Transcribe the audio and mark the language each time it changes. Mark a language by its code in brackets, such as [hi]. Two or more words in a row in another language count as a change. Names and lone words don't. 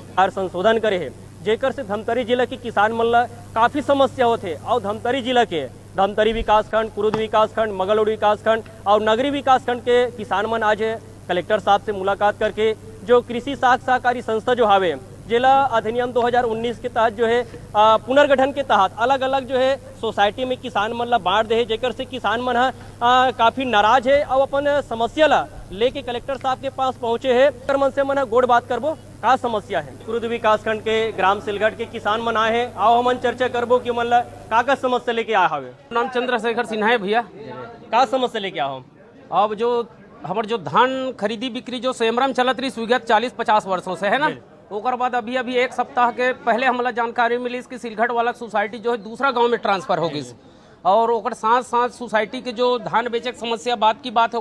[hne] संशोधन करे है जेकर से धमतरी जिला के किसान मन ला काफी समस्या होते और धमतरी जिला के धमतरी विकासखंड, कुरुद विकासखंड, मगलुड विकासखंड और नगरी विकासखंड के किसान मन आज कलेक्टर साहब से मुलाकात करके जो कृषि साख सहकारी संस्था जो हावे जिला अधिनियम 2019 के तहत जो है पुनर्गठन के तहत अलग अलग जो है सोसाइटी में किसान मन ला बांट दे है, जेकर से किसान मन काफी नाराज है और अपन समस्या ला लेके कलेक्टर साहब के पास पहुंचे है। मन से मन गोड़ बात करबो का समस्या है। कुरुद विकासखंड के ग्राम सिलगढ़ के किसान मन आए हैं, आओ हमन चर्चा करबो कि मन ला का समस्या लेके आए हवे। नाम चंद्रशेखर सिन्हा है भैया। का समस्या लेके आओ? अब जो हमार जो धान खरीदी बिक्री जो सेमरम चलत रही विगत 40-50 वर्षों से है ना, ओकर बाद अभी एक सप्ताह के पहले हमला जानकारी मिली कि सिलघट वाला सोसाइटी जो है दूसरा गांव में ट्रांसफर हो गई और ओकर साथ साथ सोसाइटी के जो धान बेचे की समस्या बात की बात है।